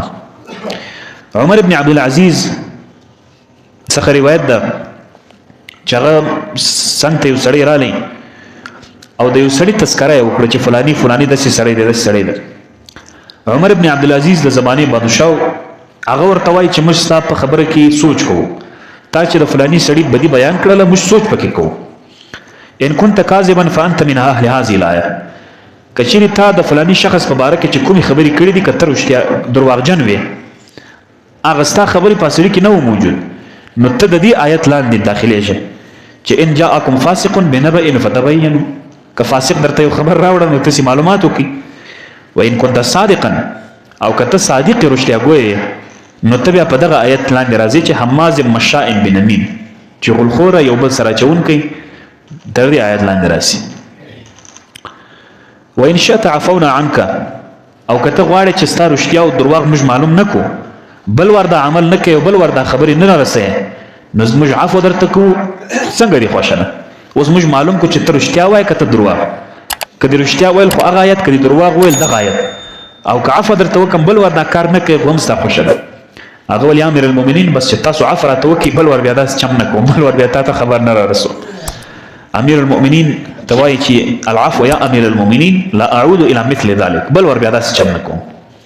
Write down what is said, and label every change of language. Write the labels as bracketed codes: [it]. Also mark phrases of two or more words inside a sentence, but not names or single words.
[ps] عمر ابن عبدالعزیز څخه روایت ده چې هغه څنګ ته یو سړی رالی او د یو سړي تذکره یې وکړه چې فلاني داسې سړی دی داسې سړی دی. عمر ابن عبدالعزیز د زمانې بادشاه هغه ورته وایي چې موږ ستا په خبره کې سوچ کوو، تا چې د فلاني سړي بدي بیان کړله موږ سوچ پکې کوو. [ar] ان كنت کاذبا فانت من اهل هذه الايه. [ps] کچېرې تا د فلاني شخص په باره کې چې کومې خبرې کړې دي که ته رښتیا درواغجن وې هغه ستا خبرې په اصلي کې نه و موجود نو ته د دې آیت لاندې داخلېږه چې [ar] ان جاءکم فاسق بنبأ فتبینوا. [ps] که فاسق درته یو خبر راوړه نو تاسې معلومات وکړي. [ar] وان كنت صادقا [ps] او که ته صادق رښتیا ګوی نو ته بیا په دغه آیت لاندې راځي چې [ar] هماز مشاء بنمیم [ps] چې غلخوره یو بل سره اچوونکی تر دې آیت لاندې راسي. [ar] وان شئت عفونا عنك [ps] او که ته غواړې چې ستا رښتیا او درواغ موږ معلوم نه کو بل ور دا عمل نه کوي او بل ور دا خبرې نه رسوي نو موږ عفو درته کوو. څنګه دې خوښه ده؟ اوس موږ معلوم کو چې ته رښتیا وایې که ته درواغ. که دې رښتیا ویل خو هغه آیت، که دې درواغ ویل دغه آیت، او که عفو درته وکړم بل ور دا کار نه کوي خو هم ستا خوښه ده. هغه ویل [ar] یا امیر المؤمنین [ps] بس چې تاسو عفو راته وکړئ بل ور بیا داسې چم نه کوم، بل ور بیا تا ته خبر نه رارسو. امیر المؤمنین ته وایي چې [ar] العفو یا امیر المؤمنین لا اعود الى مثل ذلك، [ps] بل ور بیا داسې چم نه کوم.